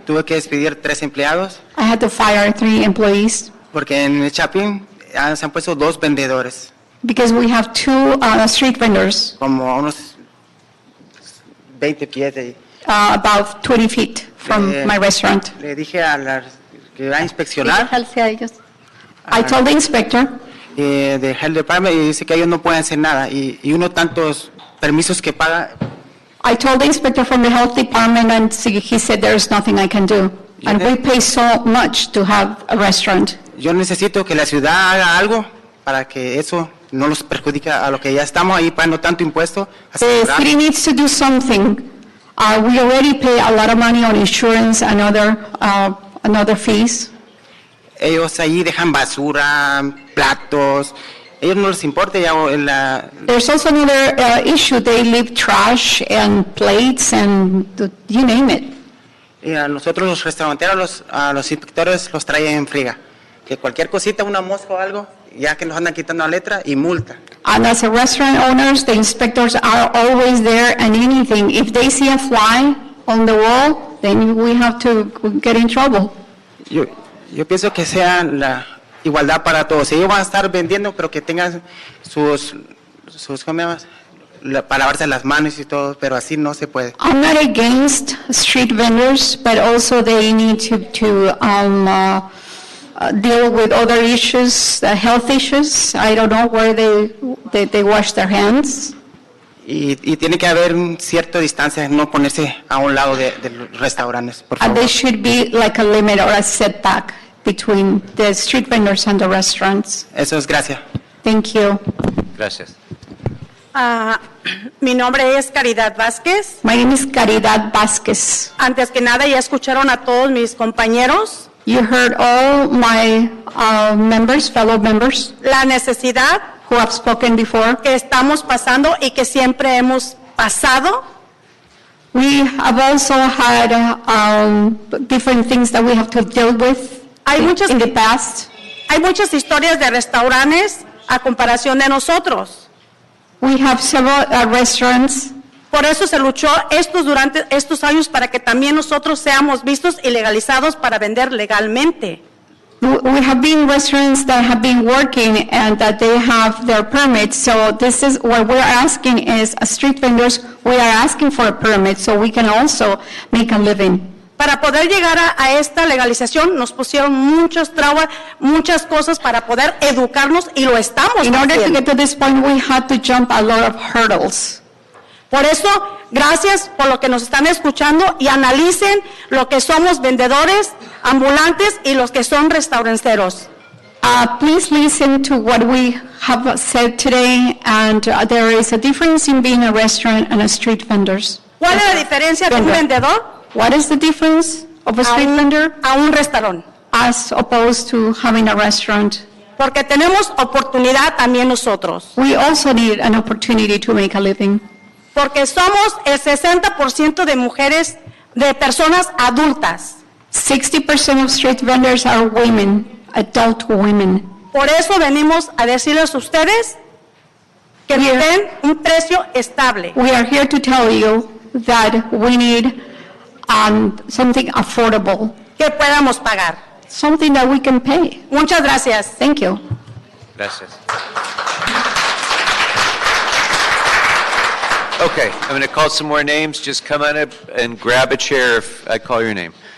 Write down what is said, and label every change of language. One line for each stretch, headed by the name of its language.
Spanish: Tuve que despedir 3 empleados.
English: I had to fire 3 employees.
Spanish: Porque en el Chapín se han puesto 2 vendedores.
English: Because we have 2 street vendors.
Spanish: Como unos 20 pies de ahí.
English: About 20 feet from my restaurant.
Spanish: Le dije a la que va a inspeccionar.
English: I told the inspector.
Spanish: De Health Department y dice que ellos no pueden hacer nada y uno tantos permisos que paga.
English: I told the inspector from the health department and he said there's nothing I can do. And we pay so much to have a restaurant.
Spanish: Yo necesito que la ciudad haga algo para que eso no los perjudique a lo que ya estamos ahí pagando tanto impuesto.
English: The city needs to do something. We already pay a lot of money on insurance and other fees.
Spanish: Ellos ahí dejan basura, platos. Ellos no les importa ya
English: There's also another issue. They leave trash and plates and you name it.
Spanish: Y a nosotros los restauranteros, a los inspectores los traen en friega. Que cualquier cosita, una mosca o algo, ya que nos andan quitando la letra y multa.
English: And as a restaurant owners, the inspectors are always there and anything. If they see a fly on the wall, then we have to get in trouble.
Spanish: Yo pienso que sea la igualdad para todos. Ellos van a estar vendiendo, pero que tengan sus ¿cómo se llama? Para lavarse las manos y todo, pero así no se puede.
English: I'm not against street vendors, but also they need to deal with other issues, health issues. I don't know where they wash their hands.
Spanish: Y tiene que haber un cierta distancia, no ponerse a un lado de los restaurantes, por favor.
English: And there should be like a limit or a setback between the street vendors and the restaurants.
Spanish: Eso es, gracias.
English: Thank you.
Spanish: Gracias. Mi nombre es Caridad Vázquez.
English: My name is Caridad Vázquez.
Spanish: Antes que nada, ya escucharon a todos mis compañeros.
English: You heard all my fellow members.
Spanish: La necesidad
English: who have spoken before.
Spanish: Que estamos pasando y que siempre hemos pasado.
English: We have also had different things that we have to deal with in the past.
Spanish: Hay muchas historias de restaurantes a comparación de nosotros.
English: We have several restaurants.
Spanish: Por eso se luchó durante estos años para que también nosotros seamos vistos y legalizados para vender legalmente.
English: We have been restaurants that have been working and that they have their permits. So this is what we're asking is, as street vendors, we are asking for a permit so we can also make a living.
Spanish: Para poder llegar a esta legalización nos pusieron muchas trabas, muchas cosas para poder educarnos y lo estamos haciendo.
English: In order to get to this point, we had to jump a lot of hurdles.
Spanish: Por eso, gracias por lo que nos están escuchando y analicen lo que somos vendedores, ambulantes y los que son restauranteros.
English: Please listen to what we have said today, and there is a difference in being a restaurant and a street vendor.
Spanish: ¿Cuál es la diferencia de un vendedor?
English: What is the difference of a street vendor?
Spanish: A un restaurante.
English: As opposed to having a restaurant.
Spanish: Porque tenemos oportunidad también nosotros.
English: We also need an opportunity to make a living.
Spanish: Porque somos el 60% de mujeres, de personas adultas.
English: 60% of street vendors are women, adult women.
Spanish: Por eso venimos a decirles a ustedes que den un precio estable.
English: We are here to tell you that we need and something affordable,
Spanish: que podamos pagar.
English: something that we can pay.
Spanish: Muchas gracias.
English: Thank you.
Spanish: Gracias.
English: Okay, I'm going to call some more names. Just come on up and grab a chair if I call your name.